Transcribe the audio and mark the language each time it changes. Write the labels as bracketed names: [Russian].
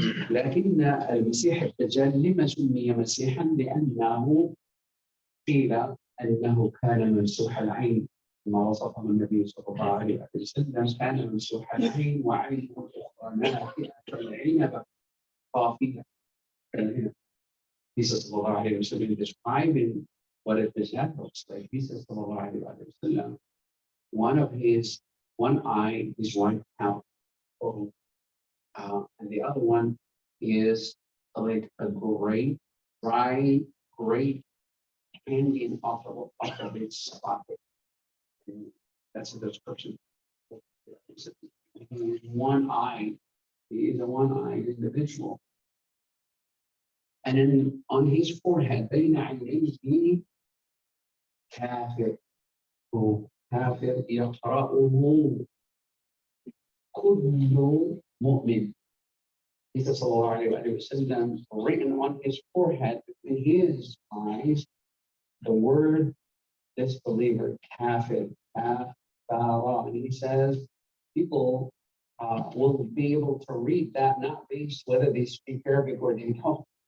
[Arabic] لكن المسيح الدجال لما سمي مسيحا؟ لأنه قيل أنه كان ممسوح العين كما وصفه النبي صلى الله عليه وسلم، كان ممسوح العين وعينه الأخرى نافئة العنبة طافية. [English] He says sallallahu alayhi wa sallam, describing what a Dajjal looks like. He says sallallahu alayhi wa sallam, one eye is wiped out, and the other one is like a great, dry, great hanging off of its socket. That's a description. One eye, he is a one-eyed individual. And then on his forehead, [Arabic] بين عينيه كافر يقرأه كل مؤمن. [English] He says, sallallahu alayhi wa sallam, written on his forehead, between his eyes, the word disbeliever, kafir, kafara. And he says, people will be able to read that, not based whether they speak Arabic or they don't.